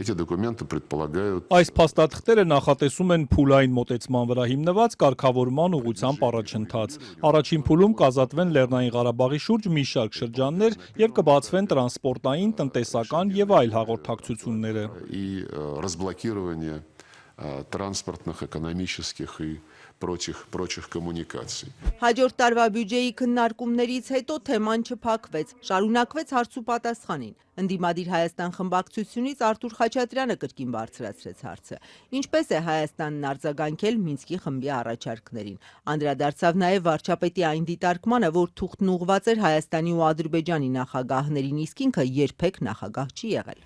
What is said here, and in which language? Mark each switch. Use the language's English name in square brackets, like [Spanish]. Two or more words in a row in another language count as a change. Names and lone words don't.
[Armenian] Այս փաստաթղթերը նախատեսում են փուլային մոտեցման վրա հիմնված կարգավորման ուղղությամբ առաջընթաց։ Առաջին փուլում կազատվեն Լեռնային Ղարաբաղի շուրջ մի շարք շրջաններ եւ կբացվեն տրանսպորտային, տնտեսական եւ այլ հաղորդակցությունները։ [Russian] Транспортных, экономических и прочих коммуникаций. [Armenian] Հաջորդ տարվա բյուջեի քննարկումներից հետո թեման չփակվեց, շարունակվեց հարց ու պատասխանին։ Ընդդիմադիր Հայաստան խմբակցությունից Արթուր Խաչատրյանը կրկին բարձրացրեց հարցը։ Ինչպես է Հայաստանն արձագանքել Մինսկի խմբի առաջարկներին։ Անդրադարձավ նաև վարչապետի այն դիտարկմանը, որ թուղթն ուղղված էր Հայաստանի ու Ադրբեջանի նախագահներին, իսկ ինքը երբեք նախագահ չի եղել։